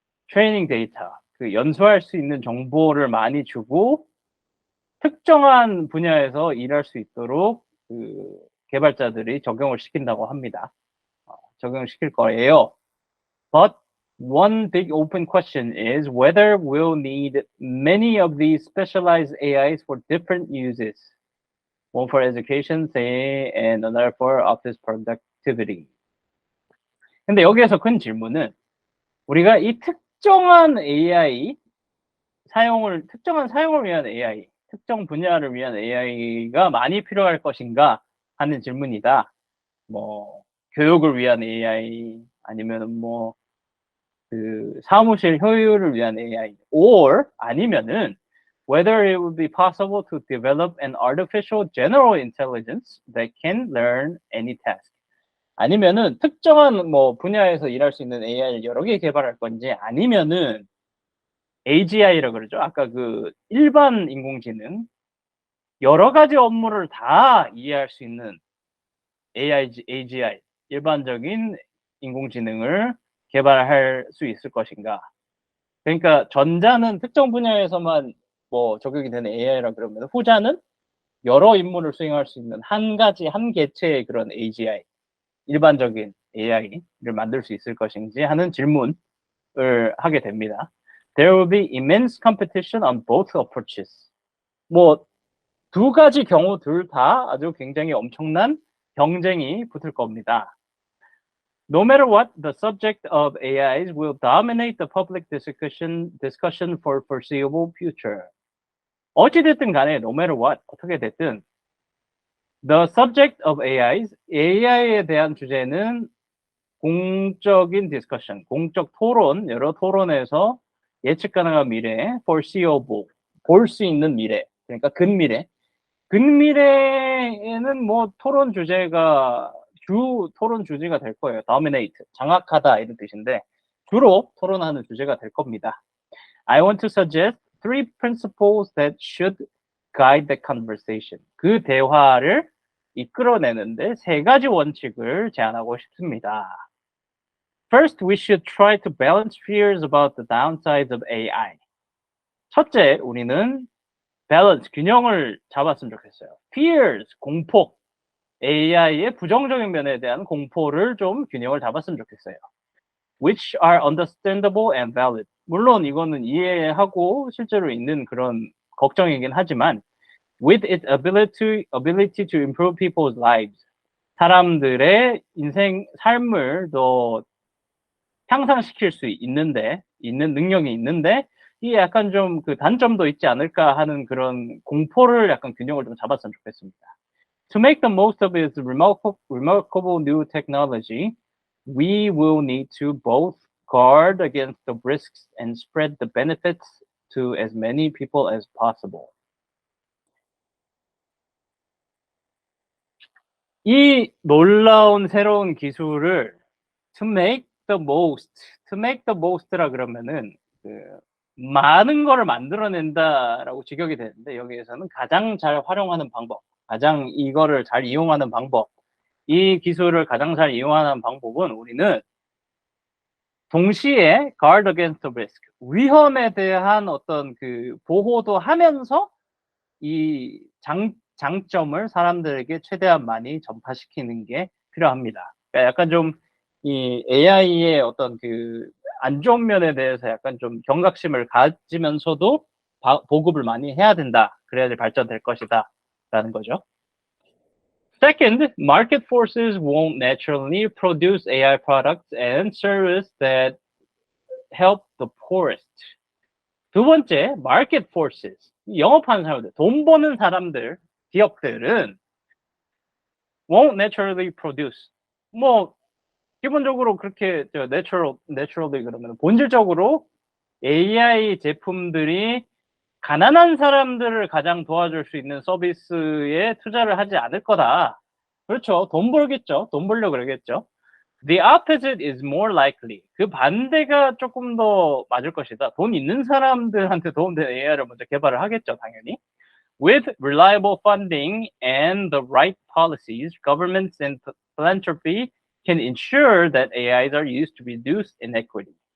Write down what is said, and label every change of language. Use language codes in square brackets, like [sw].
[ko] 트레이닝 데이터, 그 연수할 수 있는 정보를 많이 주고 특정한 분야에서 일할 수 있도록 그 개발자들이 적용을 시킨다고 합니다. 적용을 시킬 거예요. [en] But one big open question is whether we'll need many of these specialized AIs for different uses. One for education, say, and another for office productivity. [ko] 근데 여기에서 큰 질문은 우리가 이 특정한 사용을 위한 AI, 특정 분야를 위한 AI가 많이 필요할 것인가 하는 질문이다. 뭐 교육을 위한 AI 아니면 뭐 그 사무실 효율을 위한 AI, or 아니면은 [en] whether it would be possible to develop an artificial general intelligence that can learn any task. [ko] 아니면은 특정한 뭐 분야에서 일할 수 있는 AI를 여러 개 개발할 건지 아니면은 AGI라고 그러죠. 아까 그 일반 인공지능 여러 가지 업무를 다 이해할 수 있는 AGI 일반적인 인공지능을 개발할 수 있을 것인가. 그러니까 전자는 특정 분야에서만 뭐 적용이 되는 AI라 그러면 후자는 여러 임무를 수행할 수 있는 한 개체의 그런 AGI, 일반적인 AI를 만들 수 있을 것인지 하는 질문을 하게 됩니다. [en] There will be immense competition on both approaches. [ko] 뭐 두 가지 경우 둘 다 아주 굉장히 엄청난 경쟁이 붙을 겁니다. [en] No matter what, the subject of AIs will dominate the public discussion for foreseeable future. [ko] 어찌됐든 간에 [en] no matter what, [ko] 어떻게 됐든 [en] the subject of AIs, [ko] AI에 대한 주제는 공적인 discussion, 공적 토론, 여러 토론에서 예측 가능한 미래, foreseeable, 볼 수 있는 미래, 그러니까 근미래에는 뭐 토론 주제가 주 토론 주제가 될 거예요. dominate, 장악하다 이런 뜻인데 주로 토론하는 주제가 될 겁니다. [en] I want to suggest three principles that should guide the conversation. [ko] 그 대화를 이끌어내는데 세 가지 원칙을 제안하고 싶습니다. [en] First, we should try to balance fears about the downsides of AI. [ko] 첫째, 우리는 balance, 균형을 잡았으면 좋겠어요. Fears, 공포. AI의 부정적인 면에 대한 공포를 좀 균형을 잡았으면 좋겠어요. [en] Which are understandable and valid. [ko] 물론 이거는 이해하고 실제로 있는 그런 걱정이긴 하지만 [en] with its ability to improve people's lives. [ko] 사람들의 삶을 더 향상시킬 수 있는 능력이 있는데 이 약간 좀 그 단점도 있지 않을까 하는 그런 공포를 약간 균형을 좀 잡았으면 좋겠습니다. [en] To make the most of its remarkable new technology, we will need to both guard against the risks and spread the benefits to as many people as possible. [ko] 이 놀라운 새로운 기술을 [en] to make the most [ko] 라 그러면은 그 많은 거를 만들어낸다라고 직역이 되는데 여기에서는 가장 잘 활용하는 방법, 가장 이거를 잘 이용하는 방법, 이 기술을 가장 잘 이용하는 방법은 우리는 동시에 [en] guard against the risk, [ko] 위험에 대한 어떤 그 보호도 하면서 이 장점을 사람들에게 최대한 많이 전파시키는 게 필요합니다. 그러니까 약간 좀 이 AI의 어떤 그 안 좋은 면에 대해서 약간 좀 경각심을 가지면서도 보급을 많이 해야 된다. 그래야지 발전될 것이다. 라는 거죠. [en] Second, market forces won't naturally produce AI products and services that help the poorest. [ko] 두 번째, [en] market forces. [ko] 영업하는 사람들, 돈 버는 사람들, 기업들은 [en] won't naturally produce. [ko] 뭐 기본적으로 그렇게 naturally 그러면 본질적으로 AI 제품들이 가난한 사람들을 가장 도와줄 수 있는 서비스에 투자를 하지 않을 거다. 그렇죠. 돈 벌겠죠. 돈 벌려고 그러겠죠. [en] The opposite is more likely. [ko] 그 반대가 조금 더 맞을 것이다. 돈 있는 사람들한테 도움되는 AI를 먼저 개발을 하겠죠, 당연히. [en] With reliable funding and the right policies, governments and philanthropy can ensure that AIs are used to reduce inequity.